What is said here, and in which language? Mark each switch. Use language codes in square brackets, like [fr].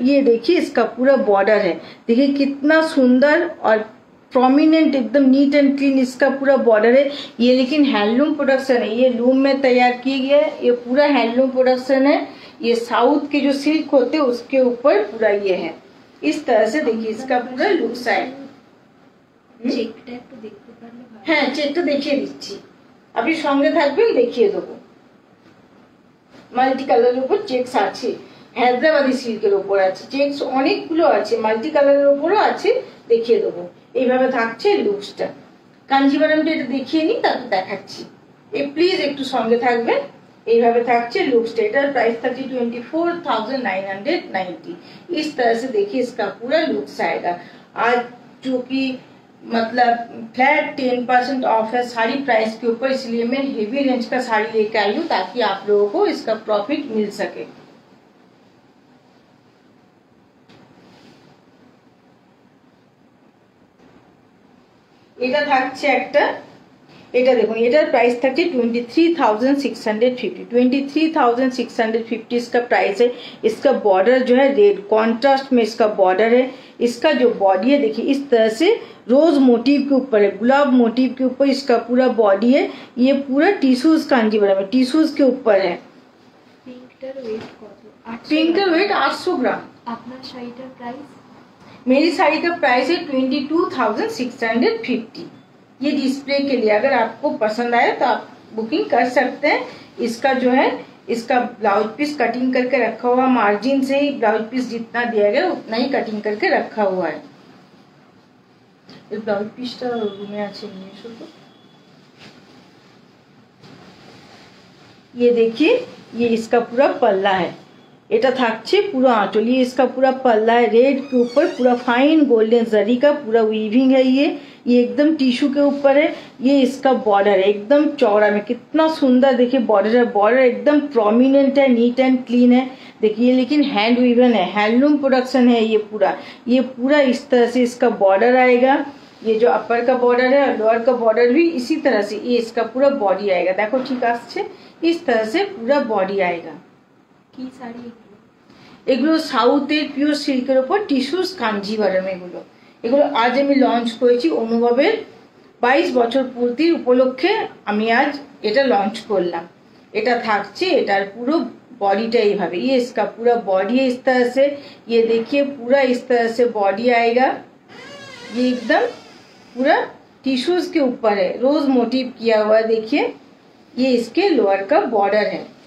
[hi] ये देखिए इसका पूरा बॉर्डर है, देखिए कितना सुंदर और प्रोमिनेंट, एकदम नीट एंड क्लीन इसका पूरा बॉर्डर है। ये लेकिन हैंडलूम प्रोडक्शन है, ये लूम में तैयार किया गया है। ये पूरा हैंडलूम प्रोडक्शन है। ये साउथ के जो सिल्क होते हैं उसके ऊपर पूरा ये है। इस तरह से देखिए इसका पूरा लुक्स है। [bn] চেকটা একটু দেখতে পারলে ভালো। হ্যাঁ চেকটা দেখিয়ে দিচ্ছি, আপনি সঙ্গে থাকবেন দেখিয়ে দেবো। মাল্টি কালারের উপর চেকস আছে, হায়দ্রাবাদি সিল্কের উপর আছে চেকস, অনেকগুলো আছে, মাল্টি কালারের উপরও আছে, দেখিয়ে দেবো। এইভাবে থাকছে লুকসটা। কাঞ্জিভারামটা এটা দেখিয়ে নিই, তারপর দেখাচ্ছি। এই প্লিজ একটু সঙ্গে থাকবেন। এইভাবে থাকছে लुक्स। এটার প্রাইস থাকছে 24,990। [hi] इस तरह से देखिए इसका पूरा लुक्स आएगा। आज जो कि मतलब फ्लैट 10% ऑफ है साड़ी प्राइस के ऊपर, इसलिए मैं हेवी रेंज का साड़ी लेके आई हूँ ताकि आप लोगों को इसका प्रॉफिट मिल सके। [bn] এটা থাকছে একটা এটা দেখুন, এটার প্রাইস থাকে 23,650, [hi] 23,650 इसका प्राइस है। इसका बॉर्डर जो है रेड कॉन्ट्रास्ट में इसका बॉर्डर है। इसका जो बॉडी है देखिए इस तरह से रोज मोटिव के ऊपर है, गुलाब मोटिव के ऊपर इसका पूरा बॉडी है। ये पूरा टिश्यूज कांजीवरम में टिश्यूज के ऊपर है। [bn] পিঙ্কটার ওয়েট কত? [hi] पिंक वेट 800 ग्राम। [bn] আপনার শাড়িটার প্রাইস? [hi] मेरी साड़ी का प्राइस है 22,650। ये डिस्प्ले के लिए अगर आपको पसंद आए तो आप बुकिंग कर सकते हैं। इसका जो है इसका ब्लाउज पीस कटिंग करके रखा हुआ, मार्जिन से ही ब्लाउज पीस जितना दिया गया उतना ही कटिंग करके रखा हुआ है। [bn] ब्लाउज पीसটা রুমে আছে নিয়ে এসো তো। [hi] ये देखिए ये इसका पूरा पल्ला है, [bn] এটা থাকছে পুরো [hi] आंचल। ये इसका पूरा पल्ला है, रेड के ऊपर पूरा फाइन गोल्डन जरी का पूरा वीविंग है। ये एकदम टिश्यू के ऊपर है। ये इसका बॉर्डर है एकदम चौड़ा में, कितना सुंदर देखिए बॉर्डर है। बॉर्डर एकदम प्रोमिनेंट है, नीट एंड क्लीन है देखिए। लेकिन हैंड वीवन है, हैंडलूम प्रोडक्शन है ये पूरा इस तरह से इसका बॉर्डर आएगा। ये जो अपर का बॉर्डर है और लोअर का बॉर्डर भी इसी तरह से ये इसका पूरा बॉडी आएगा। [bn] देखो ठीक আসছে, [hi] इस तरह से पूरा बॉडी आएगा। [bn] কি শাড়ি এগুলো সাউথের পিওর সিল্কের উপর টিস্যুস কাঞ্জিভারম। এগুলো আজ আমি লঞ্চ করেছি অনুভবের 22 বছর পূর্তির উপলক্ষে। আমি আজ এটা লঞ্চ করলাম। এটা থাকছে, এটার পুরো बॉडीটা এইভাবে। [hi] ये इसका पूरा बॉडी है इस तरह से। ये देखिए पूरा इस तरह से बॉडी आएगा। ये एकदम पूरा टिश्यूज के ऊपर है, रोज मोटिव किया हुआ देखिए। ये इसके लोअर का बॉर्डर है।